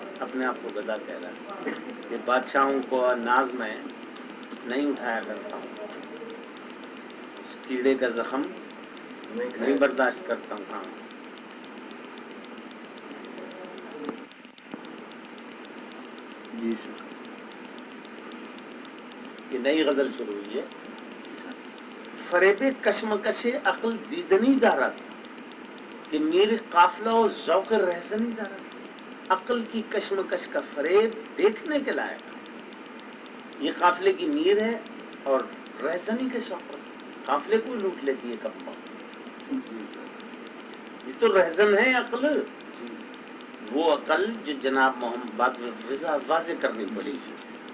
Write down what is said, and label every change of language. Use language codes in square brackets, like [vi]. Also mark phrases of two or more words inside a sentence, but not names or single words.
[ur] اپنے آپ کو گدا کہہ رہا ہے کہ بادشاہوں کو ناز میں نہیں اٹھایا کرتا ہوں، اس کیڑے کا زخم نہیں برداشت کرتا ہوں. ہاں جی سر. یہ نئی غزل شروع ہوئی ہے. [fa] فریب کشمکش عقل دیدنی دارد، کہ میرے قافلہ و ذوق رہزنی دارد. [ur] عقل کی کشمکش کا فریب دیکھنے کے لائق. یہ قافلے کی میر ہے اور رہزنی کے شوق پر قافلے کو لوٹ لیتی ہے کب. یہ تو رہزن ہے عقل، وہ عقل جو جناب محمد بات واضح کرنی پڑی.